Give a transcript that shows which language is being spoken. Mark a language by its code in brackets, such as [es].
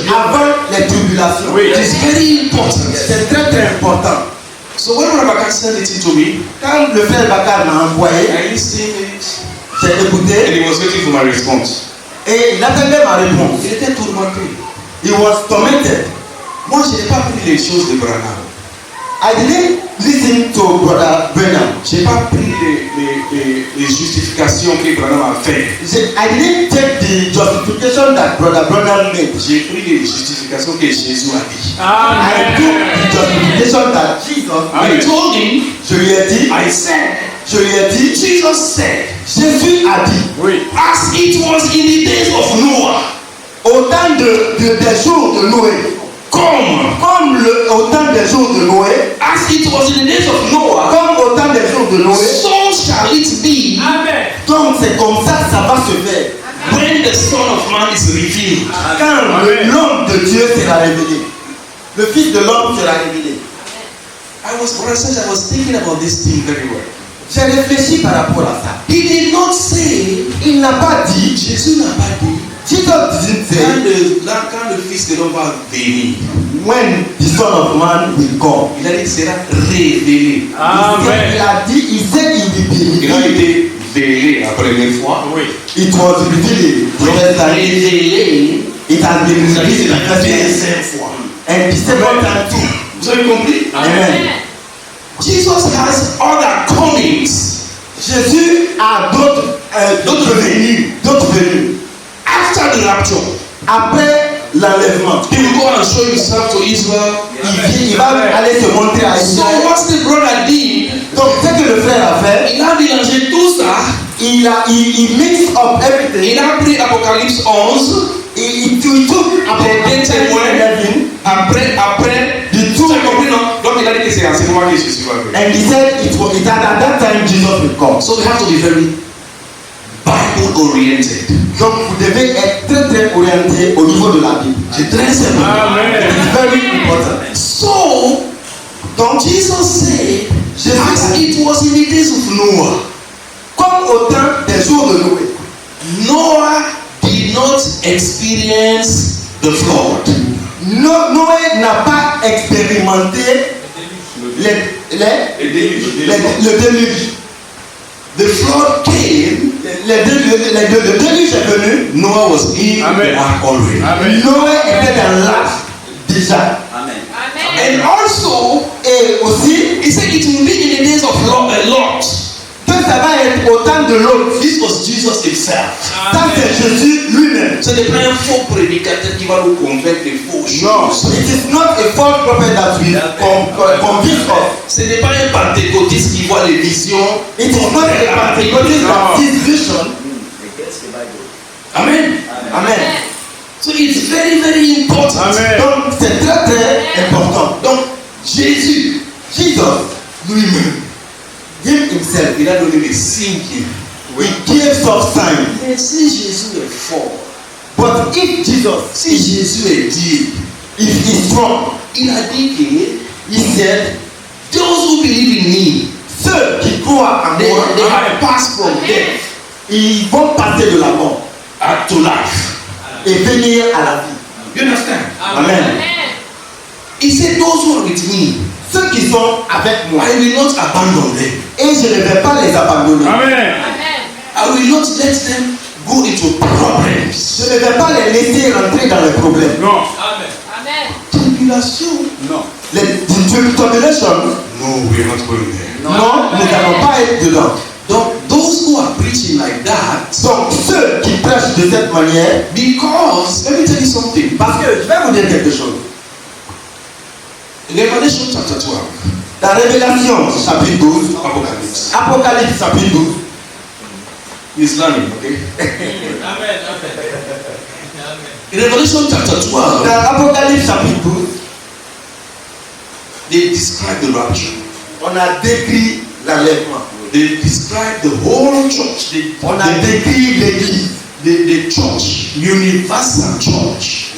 [fr] avant les tribulations. Oui. [en] It is very important. [fr] C'est très très important. [en] So when Rabbi sent it to me, [fr] Quand le frère Bakar m'a envoyé, [en] I listened it, [fr] j'ai [en] and [fr] écouté [en] he was waiting for my response. [fr] et il attendait ma réponse. Il était tourmenté. [en] He was tormented. [fr] Moi, je n'ai pas pris les choses de Branham. [en] I didn't listen to Brother Branham. [fr] Je n'ai pas pris les justifications que Branham a fait. [en] I didn't take the justification that Brother Branham made. [fr] J'ai pris les justifications que Jésus a dit. [en] I took the justification that Jesus I made. told him, [fr] Je lui ai dit, je lui ai dit, [en] Jesus said, [fr] Jésus a dit, Oui. [en] as it was in the days of Noah, [fr] au temps des jours de Noé, comme au temps des jours de Noé, [en] as it was in the days of Noah, [fr] comme au temps des jours de Noé, [en] so shall it be [fr] donc c'est comme ça que ça va se faire. [en] when the Son of Man is revealed. [fr] Quand Amen. l'homme de Dieu sera révélé, le Fils de l'homme sera révélé. [en] I was thinking about this thing very well. [fr] J'ai réfléchi par rapport à ça. [en] He did not say, [fr] Il n'a pas dit, Jésus n'a pas dit, [en] Jesus didn't say, [fr] quand le Fils de l'homme va venir, [en] when the Son of Man will come. [fr] il a dit qu'il sera révélé. Amen. Il a dit, il sait qu'il [en] will be [fr] Il a [en] revealed. [fr] été vélé la première fois. Oui. [en] It was revealed the first time. [fr] Révélé, [en] It has been [fr] ça dit c'est [en] revealed [fr] la [en] the first time. [fr] deuxième fois. [en] And the second time too. [fr] Vous avez compris? Amen. [en] Jesus has other comings [fr] Jésus a d'autres venues. D'autres venues. [en] after the rapture. [fr] Après l'enlèvement. [en] He will go and show himself to Israel. [fr] Il va aller se montrer à [en] So [fr] Israël. [en] what the brother did, [fr] Donc, ce que le frère a fait, il a mélangé tout ça. [en] il mix up everything. [fr] Il a pris Apocalypse 11. [en] Il took [fr] Les témoins. 11 Après, du tu tout. as compris, non? Donc il a dit que c'est à ce moment que Jésus va venir. [en] And he said it had at that time Jesus will come. So we have to be very Bible oriented. [fr] Donc vous devez être très très orienté au niveau de la Bible. C'est très important. Amen. [en] It's very important. So, [fr] Donc [en] Jesus said, [fr] Jésus [en] as [fr] a dit, [en] it was in the days of Noah, [fr] comme au temps des jours de Noé, [en] Noah did not experience the flood. [fr] Noé n'a pas expérimenté le déluge. [en] The flood came, [fr] Le déluge est venu. [en] Noah was in [fr] Amen. [en] the ark already. [fr] Amen. Noé était dans l'arche déjà. Amen. [en] And also, [fr] Et aussi, [en] he said it will be in the days of Lot. [fr] que ça va être au temps de l'autre. [en] This was Jesus himself. [fr] Ça, c'est Jésus lui-même. Ce n'est pas un faux prédicateur qui va nous convaincre des fausses Non, choses. [en] it is not a false prophet that will convince us. [fr] Ce n'est pas un pentecôtiste qui voit les visions. [en] It is not a Pentecostal that sees vision. Amen. Amen. So it's very, very important. Amen. [fr] Donc, c'est très très important. Donc, Jésus, Jesus lui-même, Dieu himself, il a donné des signes qui. [en] he gives us signs. [fr] Mais si Jésus est fort, [en] But if Jesus, [fr] si Jésus est Dieu, [en] if he's strong, [fr] il a dit que [en] he said, those who believe in me, [fr] ceux qui croient en [en] they [fr] moi, [en] have passed from death [fr] ils vont passer de la mort [en] to life. [fr] et venir à la vie. [en] You understand? Amen. He said, those who are with me, [fr] Ceux qui sont avec moi, [en] I will not abandon them. [fr] et je ne vais pas les abandonner. Amen. [en] I will not let them go into problems. [fr] Je ne vais pas les laisser rentrer dans les problèmes. Non. [en] Tribulation. [fr] Non. Les tribulations, [en] No, we are not going there. [fr] non, nous n'allons pas être dedans. [en] Donc, those who are preaching like that, [fr] Donc, ceux qui prêchent de cette manière, [en] because, let me tell you something. [fr] parce que je vais vous dire quelque chose. [en] Revelation chapter 12, [fr] Dans Révélation, chapitre 12, Apocalypse. Apocalypse, chapitre 12, [en] He's learning, okay? In Revelation chapter 12, [fr] dans Apocalypse, chapitre 12, [en] they describe the rapture. [fr] on a décrit l'enlèvement. [en] They describe the whole church. [fr] On a décrit l'église, [en] The church, universal church,